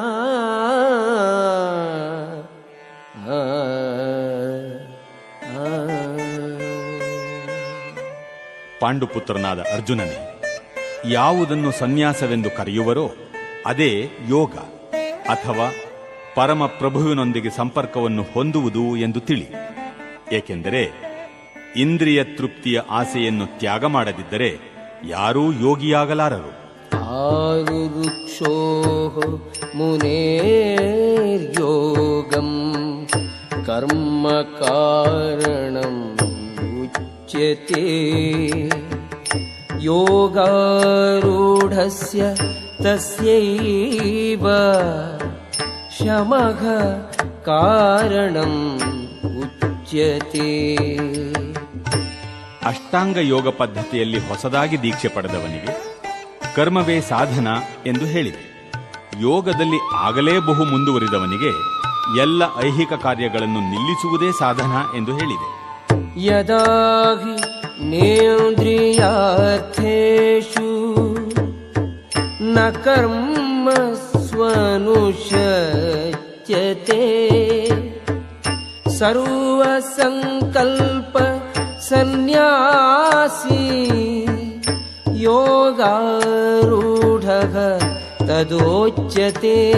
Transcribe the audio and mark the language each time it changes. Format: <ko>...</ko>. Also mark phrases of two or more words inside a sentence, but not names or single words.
<kn>ಪಾಂಡುಪುತ್ರನಾದ ಅರ್ಜುನನೇ, ಯಾವುದನ್ನು ಸನ್ಯಾಸವೆಂದು ಕರೆಯುವರೋ ಅದೇ ಯೋಗ ಅಥವಾ ಪರಮಪ್ರಭುವಿನೊಂದಿಗೆ ಸಂಪರ್ಕವನ್ನು ಹೊಂದುವುದು ಎಂದು ತಿಳಿ. ಏಕೆಂದರೆ ಇಂದ್ರಿಯ ತೃಪ್ತಿಯ ಆಸೆಯನ್ನು ತ್ಯಾಗ ಮಾಡದಿದ್ದರೆ ಯಾರೂ ಯೋಗಿಯಾಗಲಾರರು.</kn> <sa>ಆರುರುಕ್ಷೋಃ ಮುನೇರ್ಯೋಗಂ ಕರ್ಮ ಕಾರಣಂ ಉಚ್ಯತೆ. ಯೋಗಾರೂಢಸ್ಯ ತಸ್ಯೈವ ಶಮಃ ಕಾರಣಂ ಉಚ್ಯತೆ.</sa> <kn>ಅಷ್ಟಾಂಗ ಯೋಗ ಪದ್ಧತಿಯಲ್ಲಿ ಹೊಸದಾಗಿ ದೀಕ್ಷೆ ಪಡೆದವನಿಗೆ ಕರ್ಮವೇ ಸಾಧನ ಎಂದು ಹೇಳಿದೆ. ಯೋಗದಲ್ಲಿ ಆಗಲೇ ಬಹು ಮುಂದುವರಿದವನಿಗೆ ಎಲ್ಲ ಐಹಿಕ ಕಾರ್ಯಗಳನ್ನು ನಿಲ್ಲಿಸುವುದೇ ಸಾಧನ ಎಂದು ಹೇಳಿದೆ.</kn> <sa>ಯದಾ ಹಿ ನೇಂದ್ರಿಯಾರ್ಥೇಷು ನ ಕರ್ಮ ಸ್ವನುಷಚ್ಯತೆ ಸರ್ವಸಂಕಲ್ಪ ಸನ್ಯಾಸಿ ಯೋಗಾರೂಢಃ ತದೋಚ್ಯತೆ.</sa>